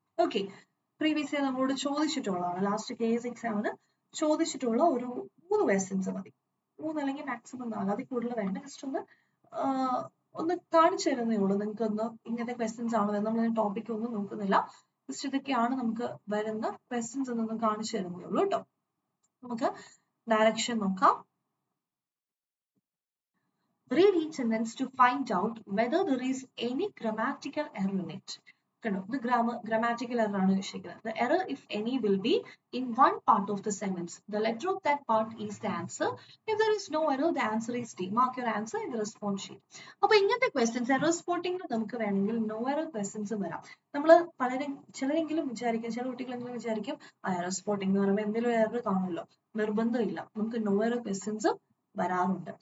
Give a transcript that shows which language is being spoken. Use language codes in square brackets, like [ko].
[ml] Okay, previous year നമ്മളോട് ചോദിച്ചിട്ടുള്ളതാണ്. Last KS എക്സാമിന് ചോദിച്ചിട്ടുള്ള ഒരു 3 ക്വസ്റ്റ്യൻസ് മതി. 3 അല്ലെങ്കിൽ മാക്സിമം 4, അതിൽ കൂടുതൽ വേണ്ട. ജസ്റ്റ് ഒന്ന് കാണിച്ചു തരുന്നേ ഉള്ളൂ. നിങ്ങൾക്ക് ഒന്ന് ഇങ്ങനത്തെ ക്വസ്റ്റ്യൻസ് ആണ് വരുന്നത്. നമ്മൾ ടോപ്പിക് ഒന്നും നോക്കുന്നില്ല. ജസ്റ്റ് ഇതൊക്കെയാണ് നമുക്ക് വരുന്ന ക്വസ്റ്റ്യൻസ് എന്നൊന്ന് കാണിച്ചു തരുന്നേ ഉള്ളൂ കേട്ടോ. നമുക്ക് ഡയറക്ഷൻ നോക്കാം. [en] Read each sentence to find out whether there is any grammatical error in it. The grammatical error. The error, if any, will be in one part of the sentence. The letter of that part is the answer. If there is no error, the answer is D. Mark your answer in the response sheet. [ml] അപ്പോൾ ഇങ്ങനത്തെ questions error spotting നമുക്ക് വേണമെങ്കിൽ no error questions വരാം. നമ്മൾ ചിലരെങ്കിലും വിചാരിക്കും, ചില കുട്ടികളെങ്കിലും വിചാരിക്കും എറർ സ്പോട്ടിംഗ് എന്ന് പറയുമ്പോൾ എന്തെങ്കിലും എറർ കാണുമല്ലോ. നിർബന്ധമില്ല, നമുക്ക് നോ എറർ ക്വസ്റ്റ്യൻസ് വരാറുണ്ട്.